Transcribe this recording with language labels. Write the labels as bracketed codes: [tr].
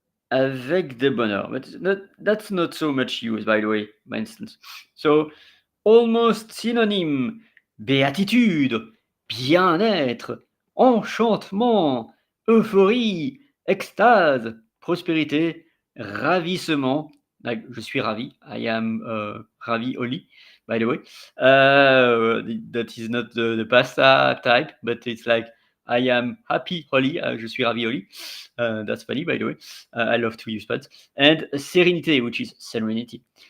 [fr] Avec des bonheurs. [en] But that's not so much used, by the way, by instance. So, almost synonyme. [fr] Béatitude, bien-être, enchantement, euphorie, extase, prospérité, ravissement. [en] Like, [fr] je suis ravi. [en] I am ravi Oli, by the way. That is not the pasta type, but it's like I am happy Holly. [fr] Je suis ravi Holly. [en] That's funny, by the way. I love to use puns. And serenité, which is serenity.